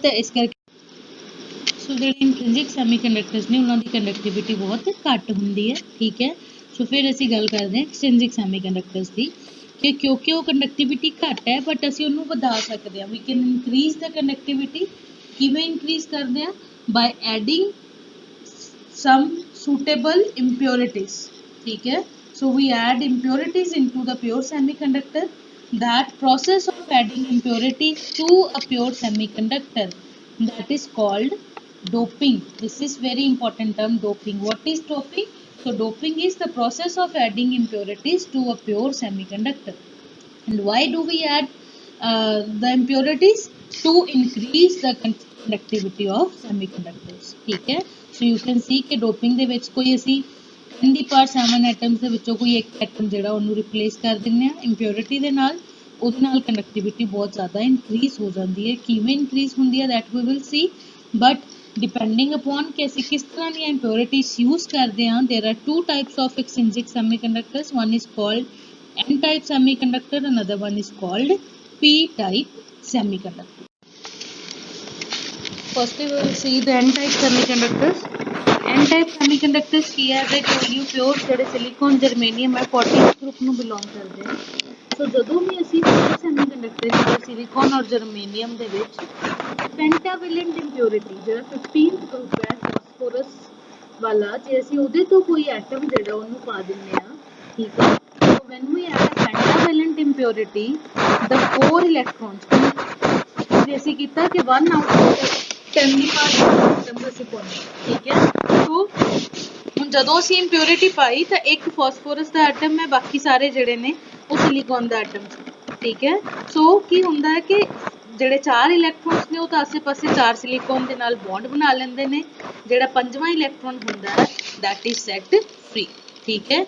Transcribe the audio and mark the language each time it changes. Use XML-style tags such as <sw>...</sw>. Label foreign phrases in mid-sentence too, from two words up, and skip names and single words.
<pa>ਤਾਂ ਇਸ ਕਰਕੇ ਸੋ ਜਿਹੜੇ</pa> <en>intrinsic semiconductors</en> <pa>ਨੇ ਉਹਨਾਂ ਦੀ ਕੰਡਕਟਿਵਿਟੀ ਬਹੁਤ ਘੱਟ ਹੁੰਦੀ ਹੈ, ਠੀਕ ਹੈ। ਸੋ ਫਿਰ ਅਸੀਂ ਗੱਲ ਕਰਦੇ ਹਾਂ</pa> <en>extrinsic semiconductors</en> <pa>ਦੀ, ਕਿ ਕਿਉਂਕਿ ਉਹ ਕੰਡਕਟਿਵਿਟੀ ਘੱਟ ਹੈ ਬਟ ਅਸੀਂ ਉਹਨੂੰ ਵਧਾ ਸਕਦੇ ਹਾਂ,</pa> <en>we can increase the conductivity.</en> <pa>ਕਿਵੇਂ ਇਨਕਰੀਜ਼ ਕਰਦੇ ਹਾਂ,</pa> <en>by adding some suitable impurities,</en> <pa>ਠੀਕ ਹੈ।</pa> <en>So we add impurities into the pure semiconductor. That process of adding impurities to a pure semiconductor, that is called doping. This is very important term, doping. What is doping? So doping is the process of adding impurities to a pure semiconductor. And why do we add the impurities? To increase the conductivity of semiconductors,</en> <pa>ਠੀਕ ਹੈ।</pa> <en>So you can see</en> <pa>कि doping ਦੇ ਵਿੱਚ ਕੋਈ ਅਸੀਂ 10 ਦੀ ਪਾਵਰ 7 ਐਟਮਸ ਦੇ ਵਿੱਚੋਂ ਕੋਈ ਇੱਕ ਐਟਮ ਜਿਹੜਾ ਉਹਨੂੰ ਰਿਪਲੇਸ ਕਰ ਦਿੰਦੇ ਆ ਇੰਪਿਓਰਿਟੀ ਦੇ ਨਾਲ, ਉਹਦੇ ਨਾਲ ਕੰਡਕਟਿਵਿਟੀ ਬਹੁਤ ਜ਼ਿਆਦਾ ਇਨਕਰੀਜ਼ ਹੋ ਜਾਂਦੀ ਹੈ। ਕਿਵੇਂ ਇਨਕਰੀਜ਼ ਹੁੰਦੀ ਹੈ,</pa> <en>that we will see, but depending upon</en> <pa>ਕਿ ਅਸੀਂ ਕਿਸ ਤਰ੍ਹਾਂ ਦੀਆਂ</pa> <en>impurities use</en> <pa>ਕਰਦੇ ਹਾਂ।</pa> <en>there are two types of extrinsic semiconductors, one is called N-type semiconductor, another one is called P-type semiconductor. First we will see the N-type semiconductors. N-type semiconductors</en> <pa>ਕੀ ਹੈ,</pa> <en>they tell you pure</en> <pa>ਜਿਹੜੇ</pa> <en>silicon, germanium</en> <pa>ਹੈ 40th group ਨੂੰ belong ਕਰਦੇ ਆ। ਸੋ ਜਦੋਂ ਵੀ ਅਸੀਂ</pa> <en>pure semiconductor</en> <pa>ਜਿਹੜੇ silicon ਔਰ germanium ਦੇ ਵਿੱਚ</pa> <en>pentavalent impurity</en> <pa>ਜਿਹੜਾ 15th group ਹੈ phosphorus ਵਾਲਾ, ਜੇ ਅਸੀਂ ਉਹਦੇ ਤੋਂ ਕੋਈ ਐਟਮ ਜਿਹੜਾ ਉਹਨੂੰ ਪਾ ਦਿੰਦੇ ਆ, ਠੀਕ ਹੈ।</pa> <en>When we add a pentavalent impurity, the 4 electrons,</en> <pa>ਜੇ ਅਸੀਂ ਕੀਤਾ ਕਿ</pa> <en>1 out of 10</en> <pa>ਦੀ ਪਾਵਰ ਐਟਮ ਅਸੀਂ ਪਾਉਂਦੇ, ਠੀਕ ਹੈ। ਸੋ ਹੁਣ ਜਦੋਂ ਅਸੀਂ impurity ਪਾਈ ਤਾਂ ਇੱਕ ਫਾਸਫੋਰਸ ਦਾ ਐਟਮ ਹੈ, ਬਾਕੀ ਸਾਰੇ ਜਿਹੜੇ ਨੇ ਉਹ ਸਿਲੀਕਨ ਦਾ ਐਟਮ ਸੀ, ਠੀਕ ਹੈ। ਸੋ ਕੀ ਹੁੰਦਾ ਹੈ ਕਿ ਜਿਹੜੇ 4 ਇਲੈਕਟ੍ਰੋਨਸ ਨੇ ਉਹ ਤਾਂ ਆਸੇ ਪਾਸੇ 4 ਸਿਲੀਕਨ ਦੇ ਨਾਲ ਬੌਂਡ ਬਣਾ ਲੈਂਦੇ ਨੇ, ਜਿਹੜਾ 5ਵਾਂ ਇਲੈਕਟ੍ਰੋਨ ਹੁੰਦਾ ਹੈ</pa> <en>that is set free,</en> <pa>ਠੀਕ ਹੈ।</pa>